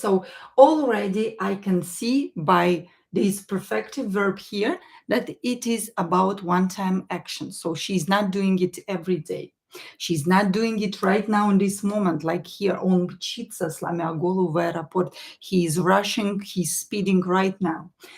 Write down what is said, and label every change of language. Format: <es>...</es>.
<en>So already I can see by this perfective verb here that it is about one-time action. So she's not doing it every day. She's not doing it right now in this moment, like here.</en> <ru>Он мчится, сломя голову, в аэропорт.</ru> <en>He is rushing, he's speeding right now.</en>